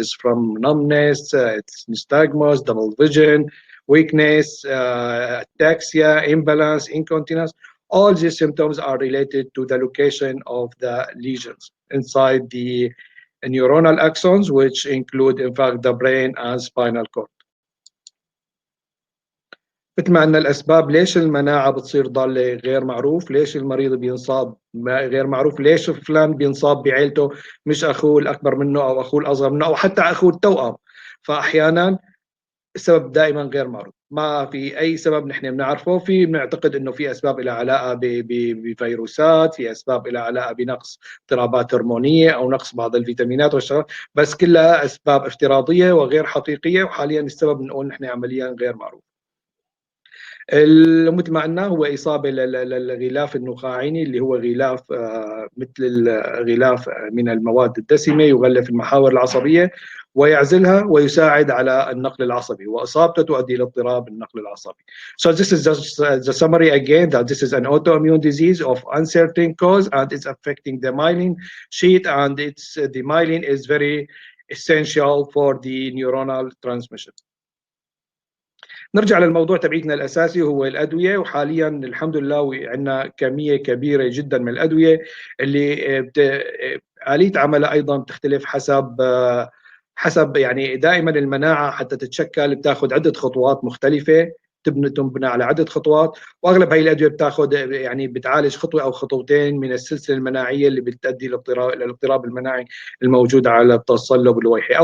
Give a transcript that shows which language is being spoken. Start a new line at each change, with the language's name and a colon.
English: It's from numbness, it's nystagmus, double vision, weakness, ataxia, imbalance, incontinence. All these symptoms are related to the location of the lesions inside the neuronal axons, which include, in fact, the brain and spinal cord.
Arabic: مثل ما أن الأسباب ليش المناعة بتصير ضالة غير معروف، ليش المريض بينصاب غير معروف، ليش فلان بينصاب بعيلته مش أخوه الأكبر منه أو أخوه الأصغر منه أو حتى أخوه التوأم. فأحيانا السبب دائما غير معروف، ما في اي سبب نحن بنعرفه. في بنعتقد انه في اسباب لها علاقه بفيروسات، في اسباب لها علاقه بنقص اضطرابات هرمونيه او نقص بعض الفيتامينات والشغلات، بس كلها اسباب افتراضيه وغير حقيقيه، وحاليا السبب بنقول نحن عمليا غير معروف. مثل ما قلنا هو إصابة للغلاف النخاعي اللي هو غلاف مثل الغلاف من المواد الدسمة، يغلف المحاور العصبية ويعزلها ويساعد على النقل العصبي، وإصابته تؤدي إلى اضطراب النقل العصبي.
English: So this is just the summary again, that this is an autoimmune disease of uncertain cause and it's affecting the myelin sheath, and the myelin is very essential for the neuronal transmission.
Arabic: نرجع للموضوع تبعيتنا الاساسي هو الادويه. وحاليا الحمد لله عندنا كميه كبيره جدا من الادويه اللي اليه عملها ايضا تختلف حسب يعني دائما المناعه حتى تتشكل بتاخذ عده خطوات مختلفه، تنبنى على عده خطوات، واغلب هي الادويه بتاخذ يعني بتعالج خطوه او خطوتين من السلسله المناعيه اللي بتؤدي للاضطراب المناعي الموجود على التصلب اللويحي.